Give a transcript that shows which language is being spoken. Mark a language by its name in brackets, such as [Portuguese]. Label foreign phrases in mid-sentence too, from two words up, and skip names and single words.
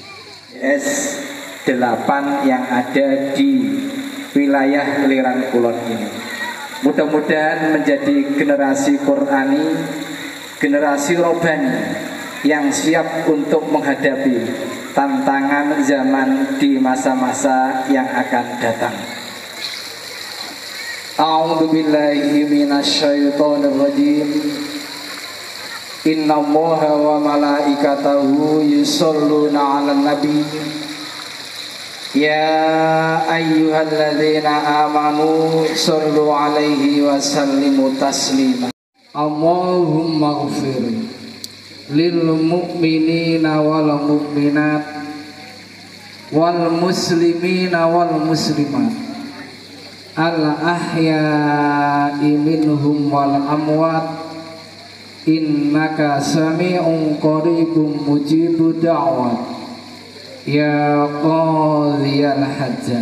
[Indonesian] S8 yang ada di wilayah Lirang Kulon ini, mudah-mudahan menjadi generasi Qur'ani, generasi Robani yang siap untuk menghadapi tantangan zaman di masa-masa yang akan datang. [Arabic] أعوذ بالله من الشيطان الرجيم. إن الله وملائكته يصلون على النبي يا أيها الذين آمنوا صلوا عليه وسلموا تسليما. اللهم اغفر للمؤمنين والمؤمنات والمسلمين والمسلمات الأحياء منهم والأموات إنك سميع قريب مجيب الدعوات يا قاضي الحاجات.